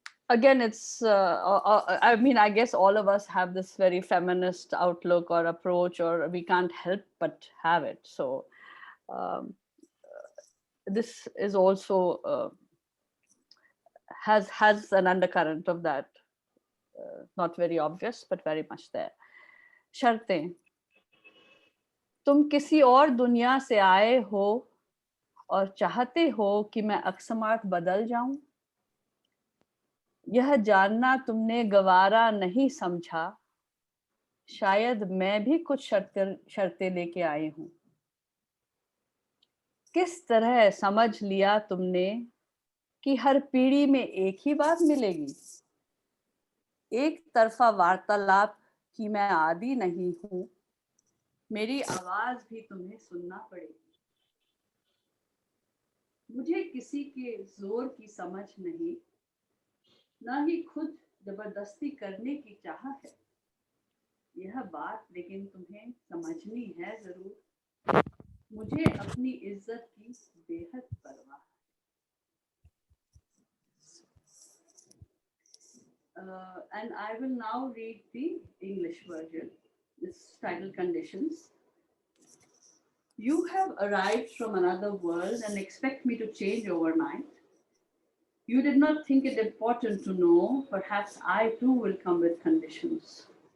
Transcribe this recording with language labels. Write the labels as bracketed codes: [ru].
[en] Again, it's I mean, I guess all of us have this very feminist outlook or approach, or we can't help but have it. So this is also has an undercurrent of that. not very obvious, but very much there. [hi] शर्तें. तुम किसी और दुनिया से आए हो और चाहते हो कि मैं अकस्मात बदल जाऊं. यह जानना तुमने गवारा नहीं समझा. शायद मैं भी कुछ शर्तें लेके आई हूं. किस तरह समझ लिया तुमने कि हर पीढ़ी में एक ही बात मिलेगी. एक तरफा वार्तालाप की मैं आदी नहीं हूं. मेरी आवाज भी तुम्हें सुनना पड़ेगी. मुझे किसी के जोर की समझ नहीं, ना ही खुद जबरदस्ती करने की चाह है. यह बात लेकिन तुम्हें समझनी है जरूर. मुझे अपनी इज्जत की बेहद परवाह. [en] And I will now read the English version. This title conditions. You have arrived from another world and expect me to change overnight. You did not think it important to know. Perhaps I too will come with conditions.